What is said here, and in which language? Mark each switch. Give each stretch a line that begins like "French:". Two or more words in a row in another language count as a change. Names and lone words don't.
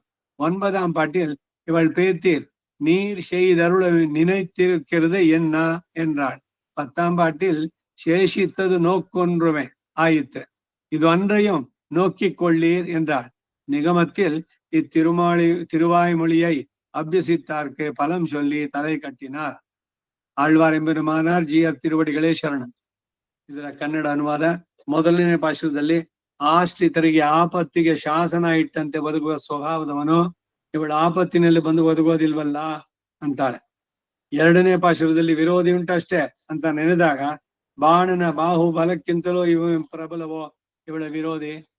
Tamil: 9ஆம் பாட்டில் இவள் பேத்தீர் நீர் செய்தருள நினைத்திருக்கிறது என்ன என்றாள். 10ஆம் பாட்டில் சேஷித்தது நோக்கொன்றுமே ஆயிற்று, இது ஒன்றையும் நோக்கிக் கொள்ளீர் என்றாள். நிகமத்தில் திருவாய்மொழியை அபியசித்தார்க்கு பலம் சொல்லி தலை கட்டினார். ஆழ்வார் எம்பெருமானார் ஜீயர் திருவடிகளே சரணம்.
Kannada: ಇದರ ಕನ್ನಡ ಅನುವಾದ. ಮೊದಲನೇ ಪಾಶುರದಲ್ಲಿ ಆಶ್ರಿತರಿಗೆ ಆಪತ್ತಿಗೆ ಶಾಸನ ಇಟ್ಟಂತೆ ಬದುಕುವ ಸ್ವಭಾವದವನು ಇವಳು ಆಪತ್ತಿನಲ್ಲಿ ಬಂದು ಒದಗೋದಿಲ್ವಲ್ಲ ಅಂತಾಳೆ. ಎರಡನೇ ಪಾಶುರದಲ್ಲಿ ವಿರೋಧಿ ಉಂಟಷ್ಟೇ ಅಂತ ನೆನೆದಾಗ ಬಾಣನ ಬಾಹು ಬಲಕ್ಕಿಂತಲೂ ಇವ ಪ್ರಬಲವೋ ಇವಳ ವಿರೋಧಿ.